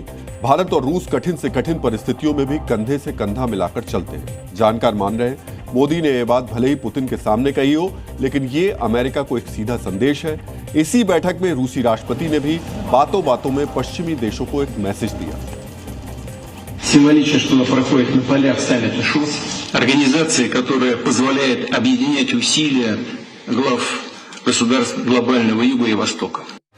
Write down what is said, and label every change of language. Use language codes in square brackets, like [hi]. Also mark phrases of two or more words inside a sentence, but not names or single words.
[hi] भारत और रूस कठिन से कठिन परिस्थितियों में भी कंधे से कंधा मिलाकर चलते हैं। जानकार मान रहे हैं मोदी ने यह बात भले ही पुतिन के सामने कही हो, लेकिन ये अमेरिका को एक सीधा संदेश है। इसी बैठक में रूसी राष्ट्रपति ने भी बातों बातों में पश्चिमी देशों को एक मैसेज दिया। [ru] Символично, что проходит на полях саммита ШОС, организации, которая позволяет объединять усилия глав государств глобального Юга и Востока.